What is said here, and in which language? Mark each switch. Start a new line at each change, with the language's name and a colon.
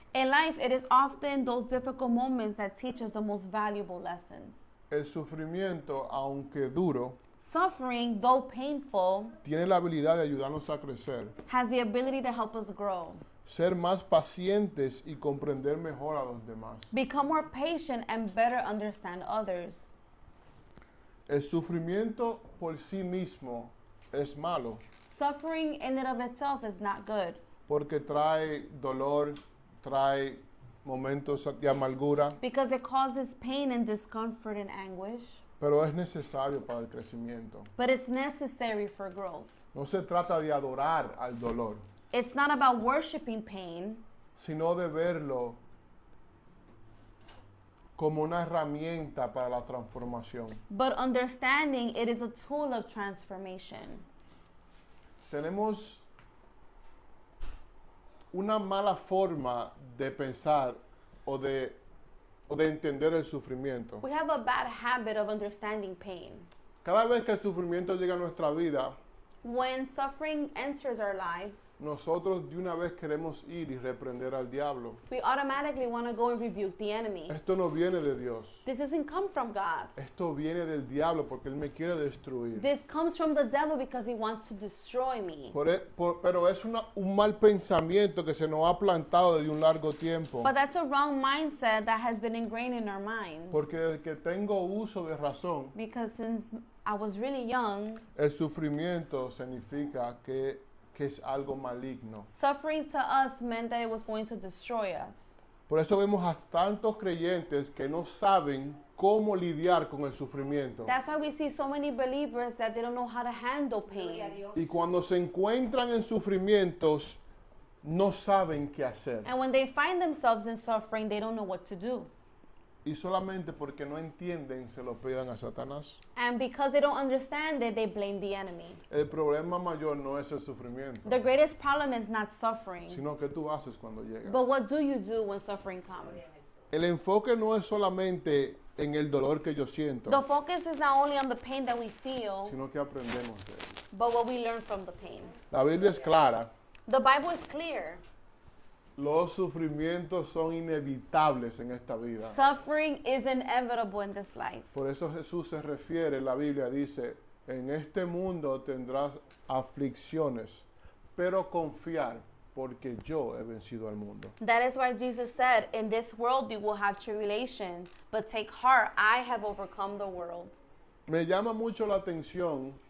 English: In life, it is often those difficult moments that teach us the most valuable lessons.
Spanish: El sufrimiento, aunque duro,
English: Suffering, though painful,
Spanish: tiene la habilidad de ayudarnos a crecer,
English: has the ability to help us grow,
Spanish: ser más pacientes y comprender mejor a los demás.
English: become more patient, and better understand others.
Spanish: El sufrimiento por sí mismo es malo
English: Suffering in and of itself is not good
Spanish: porque trae dolor, trae momentos de amargura,
English: because it causes pain and discomfort and anguish,
Spanish: pero es necesario para el crecimiento.
English: but it's necessary for growth.
Spanish: No se trata de adorar al dolor,
English: It's not about worshiping pain,
Spanish: sino de verlo como una herramienta para la transformación.
English: but understanding it is a tool of transformation.
Spanish: Tenemos una mala forma de pensar o de entender el sufrimiento.
English: We have a bad habit of understanding pain.
Spanish: Cada vez que el sufrimiento llega a nuestra vida,
English: When suffering enters our lives,
Spanish: nosotros de una vez queremos ir y reprender al diablo.
English: we automatically want to go and rebuke the enemy.
Spanish: Esto no viene de Dios.
English: This doesn't come from God.
Spanish: Esto viene del diablo porque él me quiere destruir.
English: This comes from the devil because he wants to destroy me.
Spanish: Pero es un mal pensamiento que se nos ha plantado desde un largo tiempo.
English: But that's a wrong mindset that has been ingrained in our minds.
Spanish: Porque desde que tengo uso de razón,
English: Because since I was really young,
Spanish: el sufrimiento significa que es algo maligno.
English: suffering to us meant that it was going to destroy us.
Spanish: Por eso vemos a tantos creyentes que no saben cómo lidiar con el sufrimiento.
English: That's why we see so many believers that they don't know how to handle pain.
Spanish: Y cuando se encuentran en sufrimientos, no saben qué hacer.
English: And when they find themselves in suffering, they don't know what to do.
Spanish: Y solamente porque no entienden, se lo pidan a Satanás.
English: And because they don't understand it, they blame the enemy.
Spanish: El problema mayor no es el sufrimiento,
English: The greatest problem is not suffering,
Spanish: sino que tú haces cuando llega.
English: but what do you do when suffering comes?
Spanish: El enfoque no es solamente en el dolor que yo siento,
English: The focus is not only on the pain that we feel,
Spanish: sino que aprendemos de él.
English: but what we learn from the pain.
Spanish: La Biblia es clara.
English: The Bible is clear.
Spanish: Los sufrimientos son inevitables en esta vida.
English: Suffering is inevitable in this life.
Spanish: Por eso Jesús se refiere, la Biblia dice, en este mundo tendrás aflicciones, pero confiar, porque yo he vencido al mundo.
English: That is why Jesus said, in this world you will have tribulation, but take heart, I have overcome the world.
Spanish: Me llama mucho la atención